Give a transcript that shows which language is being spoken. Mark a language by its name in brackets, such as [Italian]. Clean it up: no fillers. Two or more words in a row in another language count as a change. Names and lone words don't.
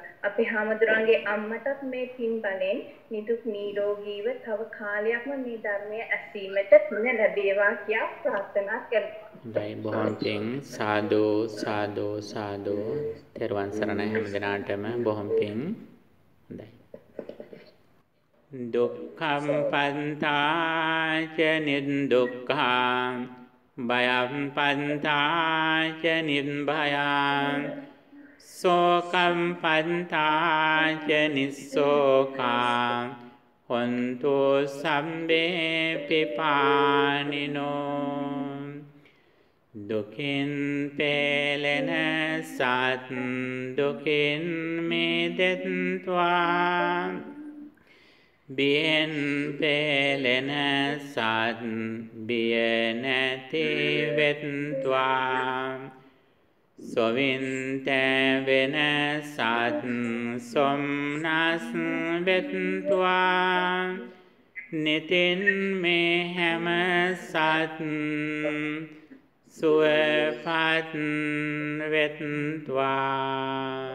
[Sinhala] අපේ හාමුදුරන්ගේ අම්මටත් මේ පින් බලෙන් නිදුක් නිරෝගීව තව කාලයක්ම මේ ධර්මය ඇසීමට පින ලැබේවා කියා ප්‍රාර්ථනා කරනවා. හොඳයි, බොහොම පිං. [Pali] සාදු සාදු සාදු. [Sinhala] තෙරුවන් සරණයි හැම දිනාටම. බොහොම පිං. හොඳයි. [Pali] දුක්ඛම් පන්තාච නිදුක්ඛං භයම් පන්තාච නිබ්භයං සෝකම් පන්තාච නිස්සෝකං හොන්තු සම්බේ [Sinhala] පිපානිනෝ දුකින් පෙළෙන සත් දුකින් මිදෙත්වා බියෙන් පෙළෙන සත් බිය නැති වෙත්වා සොවින්ත වෙන සත් සොම්නස් වෙත්වා නිතින් මේ හැම සත් සුවපත් වෙත්වා.